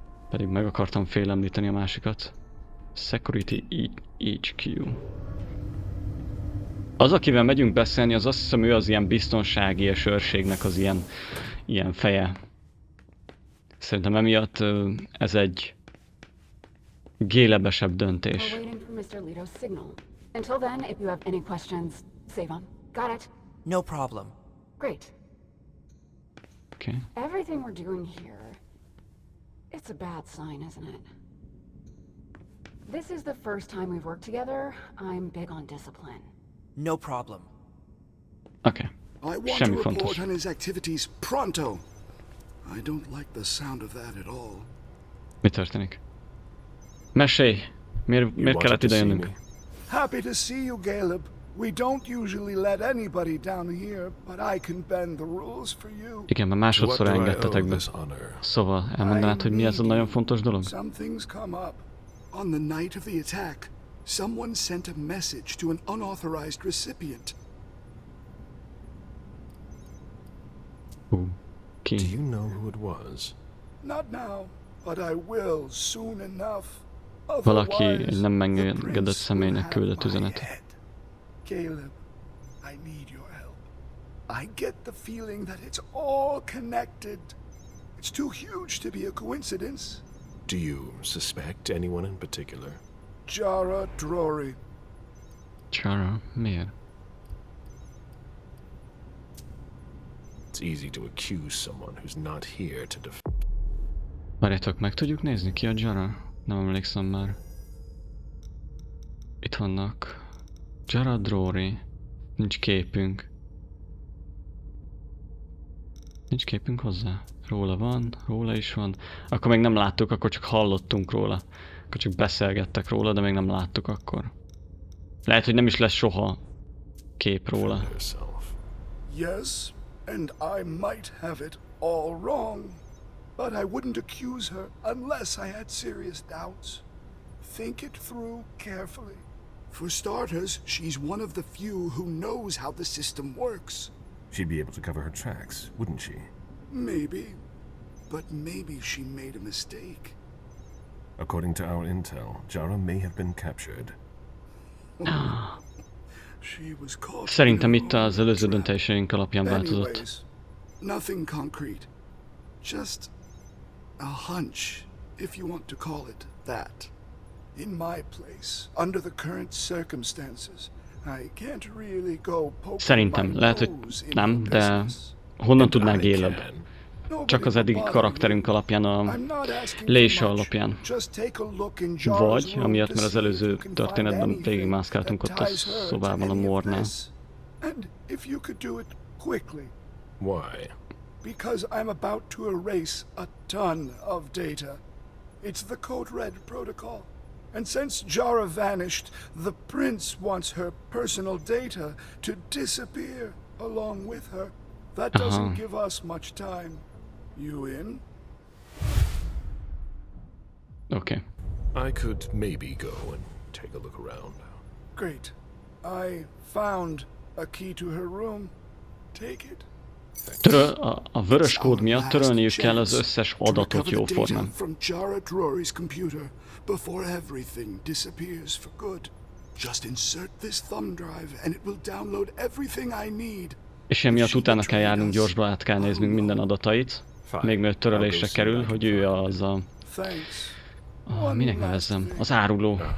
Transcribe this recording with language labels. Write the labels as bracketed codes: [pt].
[hu] Pedig meg akartam félemlíteni a másikat. [en] Security HQ. [hu] Az, akivel megyünk beszélni, az azt hiszem, ő az ilyen biztonsági és őrségnek az ilyen feje. Szerintem emiatt ez egy gélebesebb döntés. [en] We're waiting for Mr. Lito's signal. Until then, if you have any questions, save them. Got it? No problem. Great. Okay. Everything we're doing here, it's a bad sign, isn't it? This is the first time we've worked together. I'm big on discipline. No problem. Okay. I want to report on his activities pronto. I don't like the sound of that at all. [hu] Mi történik? Mesélj! Miért kellett ide jönnünk? [en] Happy to see you, Caleb. We don't usually let anybody down here, but I can bend the rules for you. [hu] Igen, mert másodszor engedtetek be. Szóval elmondanád, hogy mi ez a nagyon fontos dolog? [en] Some things come up. On the night of the attack, someone sent a message to an unauthorized recipient. [hu] Ki? [en] Do you know who it was? Not now, but I will soon enough. [hu] Valaki egy nem megengedett személynek küldött üzenetet. [en] Caleb, I need your help. I get the feeling that it's all connected. It's too huge to be a coincidence. Do you suspect anyone in particular? Jara Drory. [hu] Jara? Miért? [en] It's easy to accuse someone who's not here to [hu] Várjátok, meg tudjuk nézni ki a Jara? Nem emlékszem már. Itt vannak. Jara Drory. Nincs képünk. Nincs képünk hozzá? Róla van, róla is van. Akkor még nem láttuk, akkor csak hallottunk róla. Akkor csak beszélgettek róla, de még nem láttuk akkor. Lehet, hogy nem is lesz soha kép róla. [en] Yes, and I might have it all wrong. But I wouldn't accuse her unless I had serious doubts. Think it through carefully. For starters, she's one of the few who knows how the system works. She'd be able to cover her tracks, wouldn't she? Maybe. But maybe she made a mistake. According to our intel, Jara may have been captured. She was caught. [hu] Szerintem itt az előző döntéseink alapján változott. [en] Anyways, nothing concrete. Just a hunch, if you want to call it that. In my place, under the current circumstances, I can't really go poking [hu] Szerintem, lehet, hogy nem, de honnan tudnál Gélebb? Csak az eddigi karakterünk alapján, a Leisha alapján. Vagy, amiatt, mert az előző történetben végigmászkáltunk ott a szobában a mornál. [en] Why? Because I'm about to erase a ton of data. It's the Code Red protocol. And since Jara vanished, the prince wants her personal data to disappear along with her. That doesn't give us much time. You in? Okay. I could maybe go and take a look around. Great. I found a key to her room. Take it. [hu] A vörös kód miatt törölniük kell az összes adatot jóformán. [en] From Jara Drory's computer before everything disappears for good. Just insert this thumb drive and it will download everything I need. [hu] És emiatt utána kell járnunk, gyorsba át kell néznünk minden adatait, még mielőtt törölésre kerül, hogy ő az a... minek nevezzem? Az áruló.